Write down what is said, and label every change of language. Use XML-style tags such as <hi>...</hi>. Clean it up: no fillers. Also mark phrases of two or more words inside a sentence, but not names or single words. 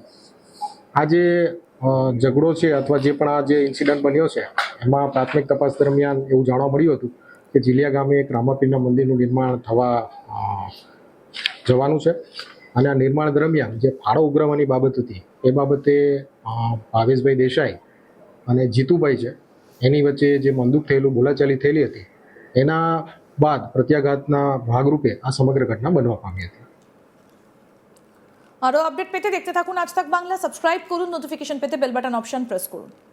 <gu>આ જે ઝઘડો છે અથવા જે પણ આ જે ઇન્સિડન્ટ બન્યો છે એમાં પ્રાથમિક તપાસ દરમિયાન એવું જાણવા મળ્યું હતું કે જીલિયા ગામે એક રામાપીરના મંદિરનું નિર્માણ થવા જવાનું છે અને આ નિર્માણ દરમિયાન જે ફાળો ઉઘરાવવાની બાબત હતી એ બાબતે ભાવેશભાઈ દેસાઈ અને જીતુભાઈ છે એની વચ્ચે જે મંદુક થયેલું બોલાચાલી થયેલી હતી એના બાદ પ્રત્યાઘાતના ભાગરૂપે આ સમગ્ર ઘટના બનવા પામી હતી।</gu> <bn>আরও আপডেট পেতে দেখতে থাকুন আজ তাক বাংলা। সাবস্ক্রাইব করুন, নোটিফিকেশন পেতে</bn> <en>bell button option press</en> <bn>করুন।</bn>